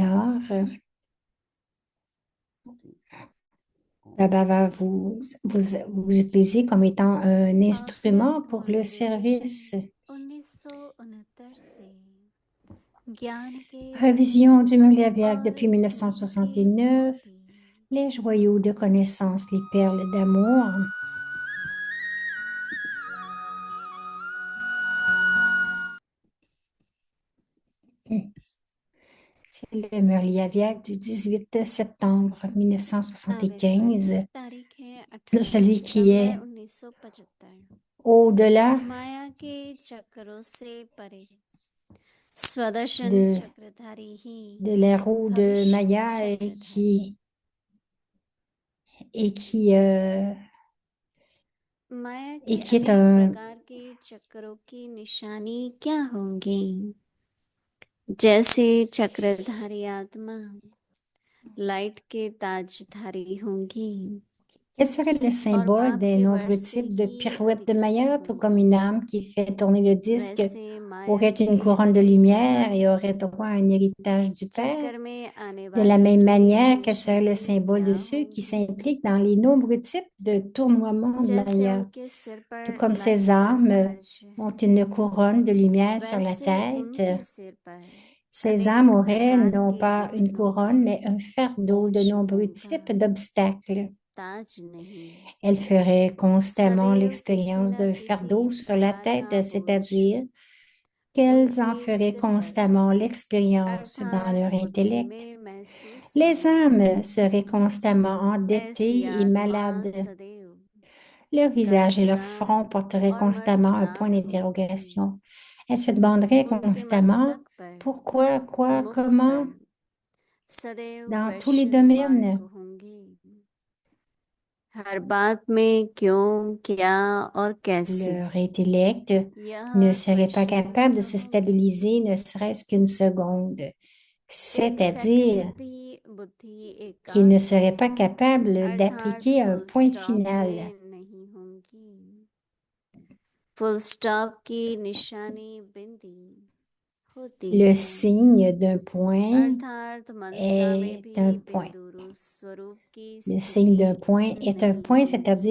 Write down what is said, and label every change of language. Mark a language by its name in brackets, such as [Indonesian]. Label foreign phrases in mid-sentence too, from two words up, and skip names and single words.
[French] Alors, [Hindi] ठीक। [French] Baba va vous utiliser comme étant un instrument pour le service. [Hindi] 1969 से ज्ञान के [French] Révision du Murli [Hindi] भंडार [French] Aviac [Hindi] और [French] depuis [Hindi] स्नेह के [French] 1969. [Hindi] मोती [French] Les joyaux de connaissance, les perles d'amour. C'est le Murli Aviac du 18 septembre 1975. [Hindi] तारीख है [French] De [Hindi] 18 [French] celui qui [Hindi] सितंबर [French] est [Hindi] 1975। [French] au-delà [Hindi] माया के चक्रों से परे स्वदर्शन [French] de, [Hindi] चक्रधारी ही [French] de la roue de [Hindi] भविष्य [French] Maya [Hindi] चक्रधारी। [French] et qui, euh, [Hindi] माया [French] et [Hindi] के [French] qui est [Hindi] अनेक [French] un, [Hindi] प्रकार के चक्रों की निशानी क्या होंगी? जैसे चक्रधारी आत्मा लाइट के ताजधारी होंगी [French] quel serait le [Hindi] और [French] symbole [Hindi] पाप [French] des [Hindi] के [French] nombreux [Hindi] वर्षे [French] types de [Hindi] की [French] pirouettes de [Hindi] अधिकारी [French] Maya, tout comme une [Hindi] होंगी। [French] âme qui fait tourner le disque [Hindi] वैसे माया [French] aurait [Hindi] के [French] une couronne de [Hindi] अनेक [French] lumière [Hindi] प्रकार [French] et [Hindi] के [French] aurait droit à un héritage du Père? [Hindi] चक्कर में आने [French] De la [Hindi] वाले [French] même [Hindi] की [French] manière, quel serait le [Hindi] निशानी [French] symbole [Hindi] क्या [French] de ceux qui [Hindi] होंगी? [French] s'impliquent dans les nombreux types de tournoiements de [Hindi] जैसे [French] Maya? [Hindi] उनके सिर [French] Tout [Hindi] पर [French] comme ces [Hindi] लाइट का [French] âmes [Hindi] ताज [French] ont [Hindi] है, [French] une couronne de lumière sur la [Hindi] वैसे [French] tête, [Hindi] उनके सिर पर [French] ces âmes [Hindi] अनेक [French] auraient [Hindi] प्रकार [French] non [Hindi] के [French] pas une [Hindi] विघ्नों का [French] couronne, mais un fardeau de [Hindi] बोझ [French] nombreux [Hindi] होगा, [French] types d'obstacles. [Hindi] ताज नहीं। [French] Elles feraient constamment [Hindi] सदैव किसी [French] l'expérience [Hindi] न [French] d'un [Hindi] किसी [French] fardeau sur la [Hindi] प्रकार का [French] tête, [Hindi] बोझ [French] c'est-à-dire qu'elles en [Hindi] उनके [French] feraient [Hindi] सिर पर [French] constamment l'expérience dans [Hindi] अर्थात [French] leur [Hindi] बुद्धि [French] intellect. [Hindi] में महसूस [French] Les [Hindi] होंगी। [French] âmes seraient constamment [Hindi] ऐसी [French] endettées et [Hindi] आत्मा [French] malades. [Hindi] सदैव [French] Leur visage et leur [Hindi] कर्जदार [French] front porteraient [Hindi] और [French] constamment un point [Hindi] मर्जदार होंगी। [French] d'interrogation. Elles se demanderaient [Hindi] उनके [French] constamment [Hindi] मस्तक पर, [French] pourquoi, quoi, [Hindi] मुख [French] comment, [Hindi] पर सदैव [French] dans tous les [English] question mark [French] domaines. [Hindi] होंगे। हर बात में क्यों, क्या और कैसे, [French] Leur intellect [Hindi] यह [French] ne serait pas capable [Hindi] क्वेश्चंस [French] de se [Hindi] होंगे। [French] stabiliser ne serait-ce qu'une seconde, [Hindi] एक सेकंड [French] c'est-à-dire [Hindi] भी बुद्धि [French] qu'ils ne [Hindi] एकाग्र [French] seraient pas capables [Hindi] अर्थात [French] d'appliquer un [Hindi] फुल [French] point [Hindi] स्टॉप [French] final. [Hindi] में नहीं होंगी। [English] full stop [Hindi] की निशानी बिंदी होती [French] Le [Hindi] है, [French] signe d'un point [Hindi] अर्थात मनसा में [French] est [Hindi] भी [French] un point. [Hindi] बिंदु स्वरूप की [French] Le signe [Hindi] स्थिति [French] d'un point est un [Hindi] नहीं [French] point, [Hindi] होगी।